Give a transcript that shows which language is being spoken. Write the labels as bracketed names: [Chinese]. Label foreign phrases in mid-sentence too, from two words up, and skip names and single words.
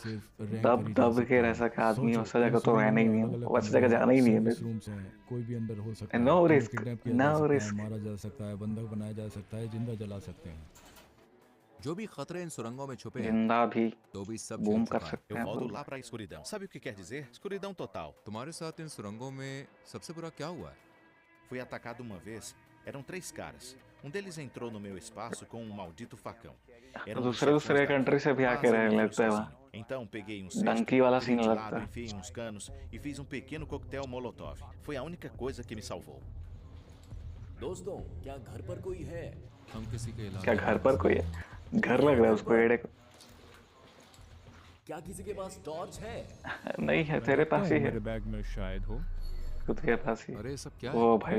[Hindi] सिर्फ रैंक कर दब ही जा दब के सकता रह हूँ। सके आदमी, सोचो, वैसा इन जगह तो सुरंगों रहना ही में नहीं अलग है, अलग वैसी जगह कमरे हैं, जाना ही नहीं है सर्विस मेरे रूम्स हैं। कोई भी अंदर हो सकता को। है। नो तुम्हें रिस्क, किडनैप किया नो जा सकता है, रिस्क। मारा जा सकता है, बंधक बनाया जा सकता है, जिंदा जला सकते हैं। जो भी खतरे इन सुरंगों में छुपे हैं, जिंदा भी तो भी सब झेल बूम कर चुका है। सकते [Portuguese] Eu [Hindi] हैं [Portuguese] volto [Hindi] बोल [Portuguese] lá [Hindi] रहा [Portuguese] para a escuridão. Sabe o que quer dizer? Escuridão total. [Hindi] तुम्हारे साथ इन सुरंगों में सबसे बुरा क्या हुआ है? [Portuguese] Fui atacado uma vez. Eram três caras. Um deles entrou no meu espaço com um maldito facão. Era [Hindi] है। [Portuguese] um dos [Hindi] दूसरे [Portuguese] chefões [Hindi] दूसरे [Portuguese] da [Hindi] कंट्री [Portuguese] vila, [Hindi] से भी आके [Portuguese] mas eu me [Hindi] रहने [Portuguese] viro [Hindi] लगता है [Portuguese] sozinho. [Hindi] वहाँ। [Portuguese] Então peguei um cesto, [Hindi] डंकी वाला [Portuguese] virei [Hindi] सीन [Portuguese] de [Hindi] लगता [Portuguese] lado, [Hindi] है। [Portuguese] enfiei uns canos e fiz um pequeno coquetel molotov. Foi a única coisa que me salvou. [Hindi] दोस्तों, क्या घर पर कोई है? हम किसी के इलाज क्या में घर नहीं पर फंसे। कोई है? घर कोई लग है रहा है घर उसको, पर? एड़े को। क्या किसी के पास टॉर्च है? नहीं है, मैं तेरे रखता पास हूँ ही है। मेरे बैग में, शायद हो। खुद के पास ही। अरे सब क्या है? ओ भाई